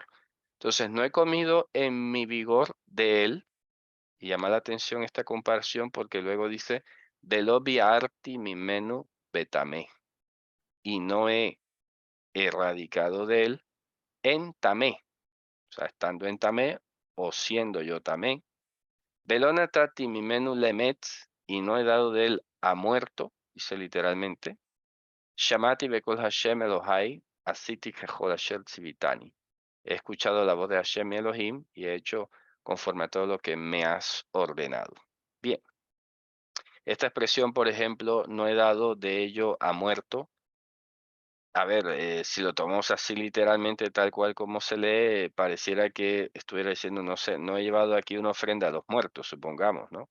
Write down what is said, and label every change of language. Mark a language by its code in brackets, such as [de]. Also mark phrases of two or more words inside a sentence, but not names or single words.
[es] Entonces, no he comido en mi vigor de él, y llama la atención esta comparación porque luego dice, [he] ולא ביערתי ממנו בטמא, [es] y no he erradicado de él en tamé, o sea, estando en tamé o siendo yo tamé. [he] ולא נתתי ממנו למת, [es] y no he dado de él a muerto, dice literalmente. [he] שמעתי בקול ה' אלהי, עשיתי ככל אשר צויתני. [es] He escuchado la voz de Hashem y Elohim y he hecho conforme a todo lo que me has ordenado. Bien, esta expresión, por ejemplo, no he dado de ello a muerto. A ver, si lo tomamos así literalmente, tal cual como se lee, pareciera que estuviera diciendo, no sé, no he llevado aquí una ofrenda a los muertos, supongamos, ¿no?